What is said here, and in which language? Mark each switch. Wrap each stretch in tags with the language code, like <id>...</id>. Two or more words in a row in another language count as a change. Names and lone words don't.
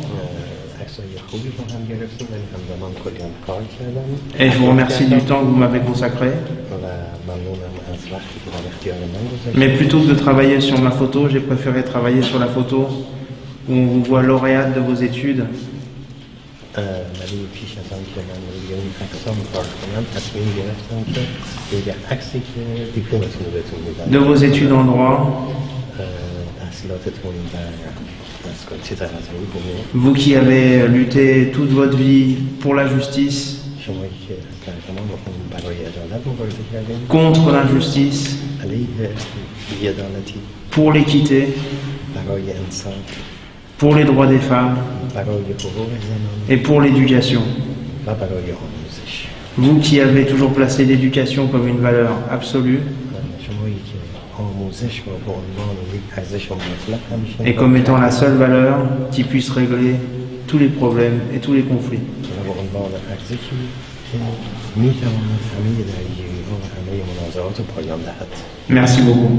<fr>Et je vous remercie du temps que vous m'avez consacré. Mais plutôt que de travailler sur ma photo, j'ai préféré travailler sur la photo où on vous voit lauréate de vos études.</fr> <fa>ولی پیش از آن که من روی این عکس‌ها کار کنم تصمیم گرفتم که روی عکسی که دیپلمتون رو بهتون میدم</fa> <fr>de vos études en droit,</fr> <fa>تحصیلاتتون در دستگاه چیز غذایی بوده</fa> <fr>vous qui avez lutté toute votre vie pour la justice,</fr> <fa>شمایی که در تمام عمر برای عدالت مبارزه کردین</fa> <fr>contre l'injustice,</fr> <fa>علیه بی‌عدالتی</fa> <fr>pour l'équité,</fr> <fa>برای انسان</fa> <fr>pour les droits des femmes</fr> <fa>برای حقوق زنان</fa> <fr>et pour l'éducation.</fr> <fa>و برای آموزش</fa> <fr>Vous qui avez toujours placé l'éducation comme une valeur absolue</fr> <fa>شمایی که آموزش رو به عنوان یک ارزش مطلق همیشه</fa> <fr>et comme étant la seule valeur qui puisse régler tous les problèmes et tous les conflits.</fr> <fa>و به عنوان ارزشی که میتواند همه درگیری‌ها و همه منازعات رو پایان دهد.</fa> <fr>Merci beaucoup.</fr>